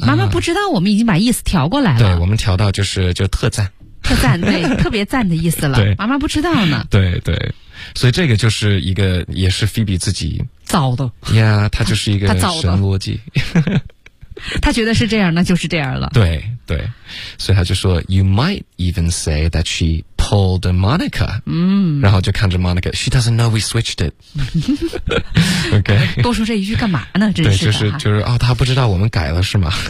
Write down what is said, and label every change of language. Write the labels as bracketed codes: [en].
[zh] 妈妈不知道我们已经把意思调过来了。对，我们调到就特赞。特赞，对，特别赞的意思了。对，妈妈不知道呢。对对。所以这个就是一个也是 Phoebe 自己。造的。呀、yeah, 他就是一个神逻辑。他觉得是这样那就是这样了。对对。所以他就说 [en] ,You might even say that she pulled Monica. [zh] 然后就看着 [en] Monica, she doesn't know we switched it. OK。 [zh] 多说这一句干嘛呢真是的。对就是哦他不知道我们改了是吗